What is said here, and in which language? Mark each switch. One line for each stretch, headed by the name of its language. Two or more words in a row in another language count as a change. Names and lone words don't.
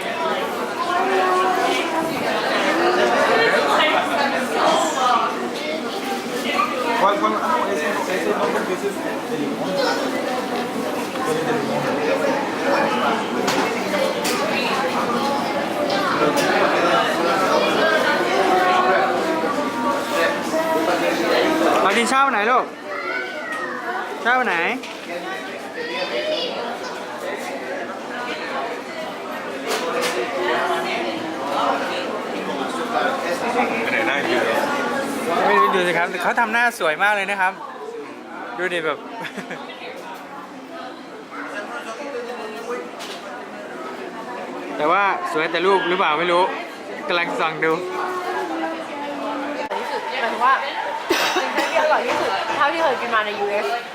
Spanish: ¿Cuál? Ah, ese no, porque ese es de limón. Ese es de limón.
Vietnamese: Bà đi sao này luôn? Sao này? Cái này này thì
Thai: ไม่ดูสิครับเขาทำหน้าสวยมากเลยนะครับ ดูดิแบบ แต่ว่าสวยแต่รูปหรือเปล่าไม่รู้กำลังส่องดู ที่สุดหมายถึงว่าเป็นที่อร่อยที่สุดเท่าที่เคยกินมาใน US